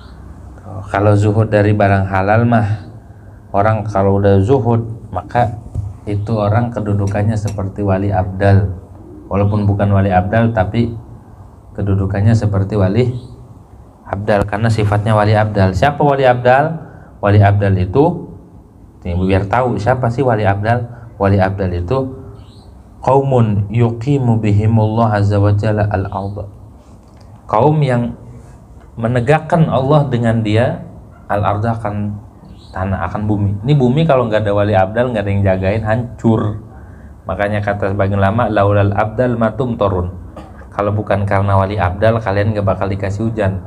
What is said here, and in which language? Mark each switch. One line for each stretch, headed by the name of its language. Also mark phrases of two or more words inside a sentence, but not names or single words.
Indonesian: Kalau zuhud dari barang halal mah, orang kalau udah zuhud maka itu orang kedudukannya seperti wali abdal, walaupun bukan wali abdal tapi kedudukannya seperti wali abdal karena sifatnya wali abdal. Siapa wali abdal? Wali abdal itu, biar tahu siapa sih wali abdal. Wali abdal itu
Arabic: قوم يقيم بهم الله عز وجل الأرض,
Indonesian: kaum yang menegakkan Allah dengan dia al-ardh, akan tanah, akan bumi. Ini bumi kalau nggak ada wali abdal, nggak ada yang jagain, hancur. Makanya kata sebagian ulama,
Arabic: لولا الأبدال ما تمطرون,
Indonesian: kalau bukan karena wali abdal kalian nggak bakal dikasih hujan.